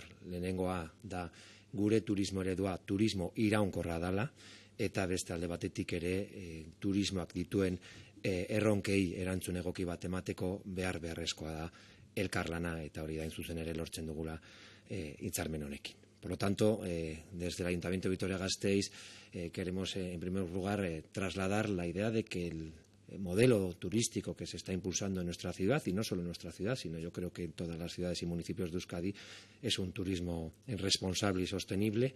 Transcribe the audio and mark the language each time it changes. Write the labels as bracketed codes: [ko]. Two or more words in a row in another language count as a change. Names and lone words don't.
[eu] Lehenengoa da gure turismo eredua turismo iraunkorra dela, eta beste alde batetik ere turismoak dituen erronkei erantzun egoki bat emateko beharrezkoa da elkarlana, eta hori da hain zuzen ere lortzen dugula hitzarmen honekin. [es] Por lo tanto, desde el Ayuntamiento de Vitoria-Gasteiz queremos, en primer lugar, trasladar la idea de que el modelo turístico que se está impulsando en nuestra ciudad, y no solo en nuestra ciudad, sino yo creo que en todas las ciudades y municipios de Euskadi, es un turismo responsable y sostenible.